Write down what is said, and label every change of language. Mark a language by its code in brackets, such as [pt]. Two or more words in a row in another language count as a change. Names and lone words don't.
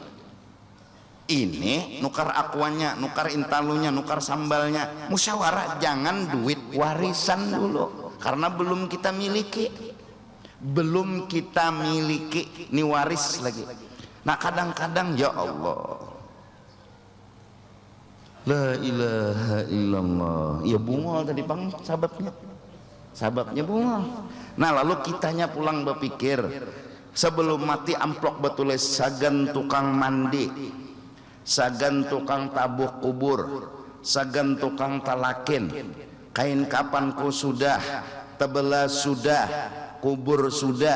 [bjn] Ini nukar akuannya, nukar intalunya, nukar sambalnya, musyawarah. Jangan duit warisan dulu karena belum kita miliki, ini waris lagi. Nah kadang-kadang [ar] ya Allah, la ilaha illallah, [bjn] ya bungol tadi bang sababnya bungol. Nah lalu kitanya pulang berpikir sebelum mati amplok betulis sagan tukang mandi, sagan tukang tabuh kubur, sagan tukang talakin, kain kapanku sudah, tebelah sudah, kubur sudah.